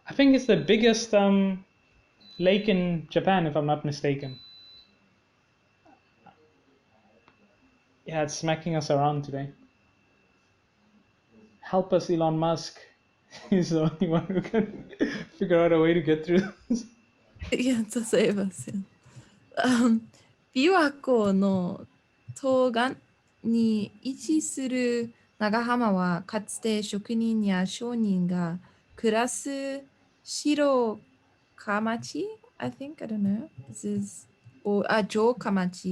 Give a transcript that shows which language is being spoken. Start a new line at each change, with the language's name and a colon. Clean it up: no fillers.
English: I think it's the biggest lake in Japan, if I'm not mistaken. Yeah, it's smacking us around today. Help us, Elon Musk. He's the only one who can figure out a way to get through this.
Japanese: いや、例えばですよ。琵琶湖の東岸に位置する長浜は、かつて職人や商人が暮らす城下町
English: I think, I don't know. This is, or 城下町